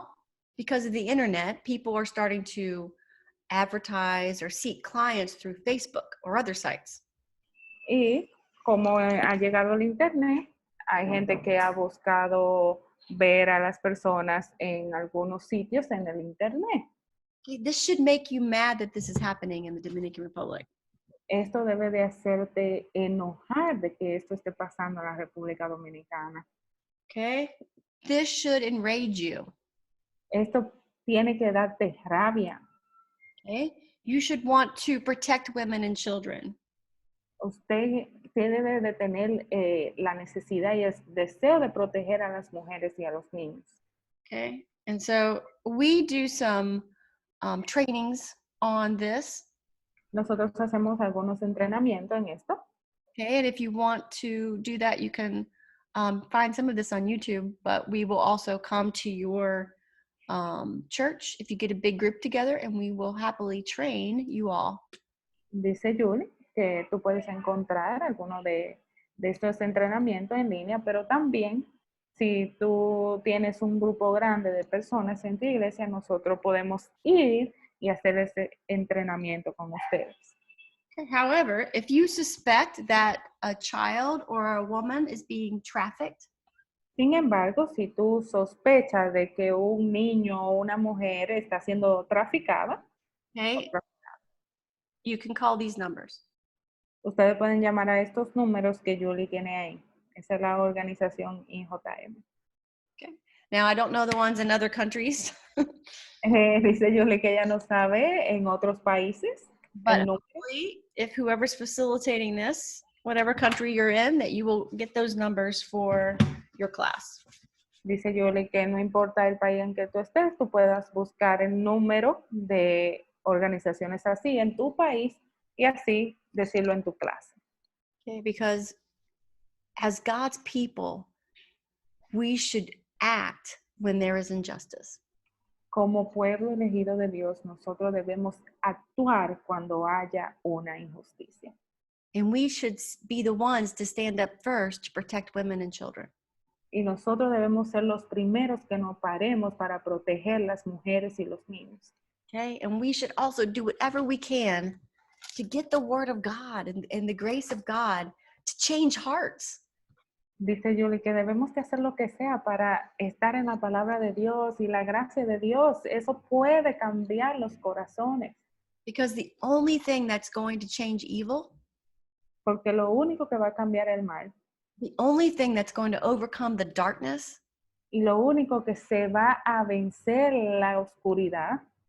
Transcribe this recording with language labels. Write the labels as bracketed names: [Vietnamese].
[English] Now, because of the internet, people are starting to advertise or seek clients through Facebook or other sites. [Spanish] Y como ha llegado el internet, hay gente que ha buscado ver a las personas en algunos sitios en el internet. [English] Okay, this should make you mad that this is happening in the Dominican Republic. [Spanish] Esto debe de hacerte enojar de que esto esté pasando en la República Dominicana. [English] Okay, this should enrage you. [Spanish] Esto tiene que darte rabia. [English] Okay, you should want to protect women and children. [Spanish] Usted debe de tener la necesidad y el deseo de proteger a las mujeres y a los niños. [English] Okay, and so we do some trainings on this. [Spanish] Nosotros hacemos algunos entrenamientos en esto. [English] Okay, and if you want to do that, you can find some of this on YouTube, but we will also come to your church if you get a big group together, and we will happily train you all. [Spanish] Dice Julie que tú puedes encontrar alguno de estos entrenamientos en línea, pero también si tú tienes un grupo grande de personas en tu iglesia, nosotros podemos ir y hacer ese entrenamiento con ustedes. [English] Okay, however, if you suspect that a child or a woman is being trafficked, [Spanish] Sin embargo, si tú sospechas de que un niño o una mujer está siendo traficada, [English] okay, you can call these numbers. [Spanish] ustedes pueden llamar a estos números que Julie tiene ahí. Esa es la organización IJM. Okay. [English] Now, I don't know the ones in other countries, [Spanish] Dice Julie que ella no sabe en otros países [English] but [Spanish] el número. [English] hopefully, if whoever's facilitating this, whatever country you're in, that you will get those numbers for your class. [Spanish] Dice Julie que no importa el país en que tú estés, tú puedas buscar el número de organizaciones así en tu país y así decirlo en tu clase. [English] Okay, because as God's people, we should act when there is injustice. [Spanish] Como pueblo elegido de Dios, nosotros debemos actuar cuando haya una injusticia. [English] And we should be the ones to stand up first to protect women and children. [Spanish] Y nosotros debemos ser los primeros que nos paremos para proteger las mujeres y los niños. [English] Okay, and we should also do whatever we can to get the word of God and the grace of God to change hearts. [Spanish] Dice Julie que debemos de hacer lo que sea para estar en la palabra de Dios y la gracia de Dios. Eso puede cambiar los corazones. [English] Because the only thing that's going to change evil, [Spanish] Porque lo único que va a cambiar el mal [English] the only thing that's going to overcome the darkness [Spanish] y lo único que se va a vencer la oscuridad